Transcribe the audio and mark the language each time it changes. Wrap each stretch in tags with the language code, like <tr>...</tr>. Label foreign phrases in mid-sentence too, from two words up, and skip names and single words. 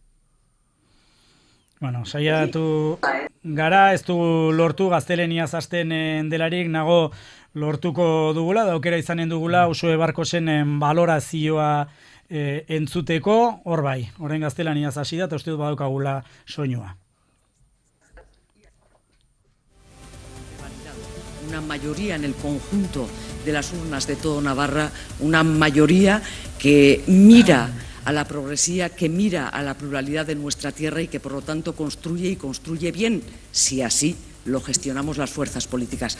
<eu>Bueno, saiatu gara, ez dugu lortu gazteleniaz hasten delarik, nago lortuko dugula, daukera izanen dugula Usue Barkosen balorazioa entzuteko, hor bai, orain gaztelaniaz hasi da, eta uste dut badaukagula soinua.</eu> <es>Una mayoría en el conjunto de las urnas de todo Navarra, una mayoría que mira a la progresía, que mira a la pluralidad de nuestra tierra y que por lo tanto construye y construye bien, si así lo gestionamos las fuerzas políticas.</es>